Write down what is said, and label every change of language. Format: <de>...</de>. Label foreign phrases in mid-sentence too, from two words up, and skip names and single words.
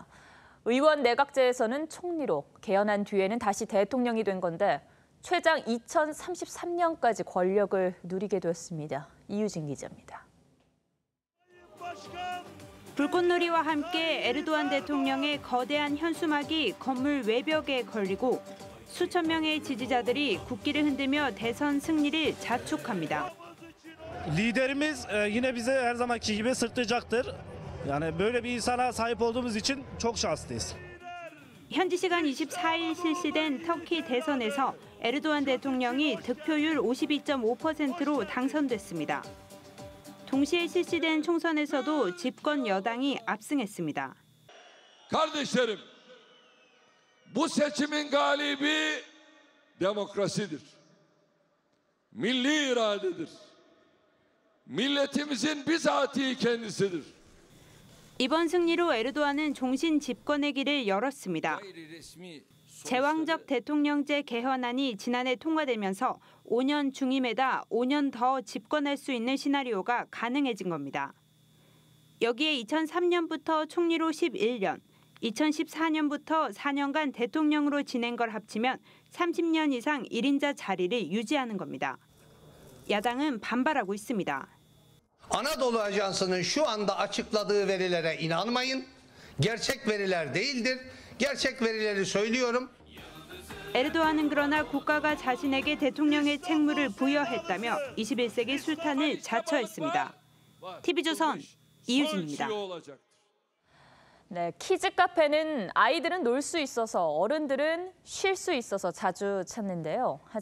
<ko>의원 내각제에서는 총리로, 개헌한 뒤에는 다시 대통령이 된 건데 최장 2033년까지 권력을 누리게 됐습니다. 이유진 기자입니다. 불꽃놀이와 함께 에르도안 대통령의 거대한 현수막이 건물 외벽에 걸리고 수천 명의 지지자들이 국기를 흔들며 대선 승리를 자축합니다.</ko> <tr>Liderimiz yine bize her zamanki gibi sırtlayacaktır. Yani böyle bir insana sahip olduğumuz için çok şanslıyız.</tr> <ko>현지 시간 24일 실시된 터키 대선에서 에르도안 대통령이 득표율 52.5%로 당선됐습니다. 동시에 실시된 총선에서도 집권 여당이 압승했습니다.</ko> <tr>Kardeşlerim, bu seçimin galibi demokrasidir. Milli iradedir. Milletimizin bizatihi kendisidir.</tr> <ko>이번 승리로 에르도안은 종신 집권의 길을 열었습니다. 제왕적 대통령제 개헌안이 지난해 통과되면서 5년 중임에다 5년 더 집권할 수 있는 시나리오가 가능해진 겁니다. 여기에 2003년부터 총리로 11년, 2014년부터 4년간 대통령으로 지낸 걸 합치면 30년 이상 1인자 자리를 유지하는 겁니다. 야당은 반발하고 있습니다.</ko> <tr>Anadolu Ajansı'nın şu anda açıkladığı verilere inanmayın. Gerçek veriler değildir. Gerçek verileri söylüyorum.</tr> <ko>에르도안은 그러나 국가가 자신에게 대통령의 책무를 부여했다며 21세기 술탄을 자처했습니다. TV조선 이유진입니다. 네, 키즈 카페는 아이들은 놀 수 있어서 어른들은 쉴 수 있어서 자주 찾는데요.</ko>